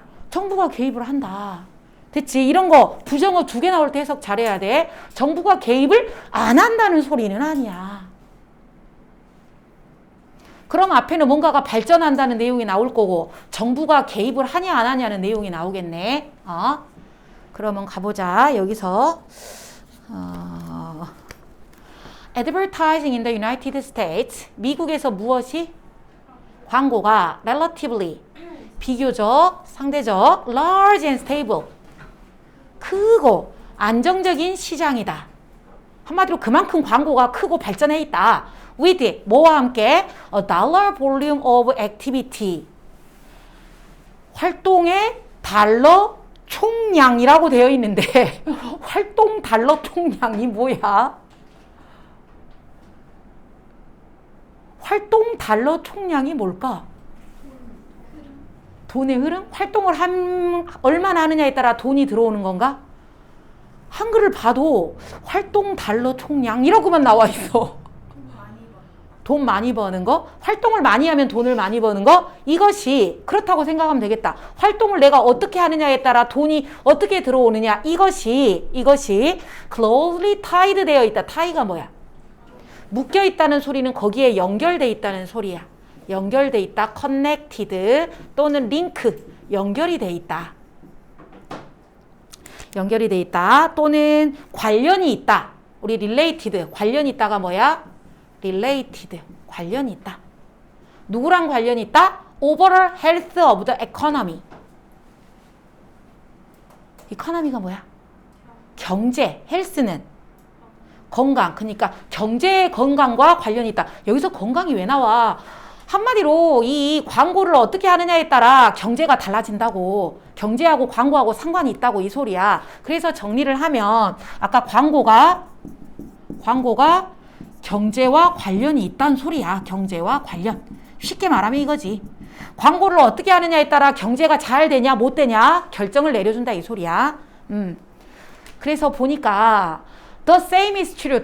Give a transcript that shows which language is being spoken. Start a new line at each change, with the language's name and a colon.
Korean: 정부가 개입을 한다. 됐지? 이런 거 부정어 2개 나올 때 해석 잘해야 돼. 정부가 개입을 안 한다는 소리는 아니야. 그럼 앞에는 뭔가가 발전한다는 내용이 나올 거고 정부가 개입을 하냐 안 하냐는 내용이 나오겠네. 그러면 가보자. 여기서
English: Advertising in the United States.
Korean: 미국에서 무엇이? 광고가 relatively 비교적, 상대적
English: large and stable
Korean: 크고 안정적인 시장이다. 한마디로 그만큼 광고가 크고 발전해 있다.
English: With
Korean: 뭐와 함께?
English: A dollar volume of activity.
Korean: 활동의 달러 총량이라고 되어 있는데 활동 달러 총량이 뭐야? 활동 달러 총량이 뭘까? 돈의 흐름? 활동을 얼마나 하느냐에 따라 돈이 들어오는 건가? 한글을 봐도 활동 달러 총량 이러고만 나와 있어. 돈 많이 버는 거? 활동을 많이 하면 돈을 많이 버는 거? 이것이 그렇다고 생각하면 되겠다. 활동을 내가 어떻게 하느냐에 따라 돈이 어떻게 들어오느냐. 이것이
English: closely tied
Korean: 되어 있다. tie가 뭐야? 묶여 있다는 소리는 거기에 연결돼 있다는 소리야. 연결돼 있다. connected 또는 link 연결이 돼 있다. 연결이 돼 있다. 또는 관련이 있다. 우리 related 관련이 있다가 뭐야? related 관련이 있다. 누구랑 관련이 있다?
English: overall health of the economy.
Korean: economy가 뭐야? 경제, health는 건강. 그러니까 경제의 건강과 관련이 있다. 여기서 건강이 왜 나와? 한마디로 이 광고를 어떻게 하느냐에 따라 경제가 달라진다고. 경제하고 광고하고 상관이 있다고 이 소리야. 그래서 정리를 하면 아까 광고가 경제와 관련이 있다는 소리야. 경제와 관련. 쉽게 말하면 이거지. 광고를 어떻게 하느냐에 따라 경제가 잘 되냐 못 되냐 결정을 내려준다 이 소리야. 그래서 보니까
English: the same is true.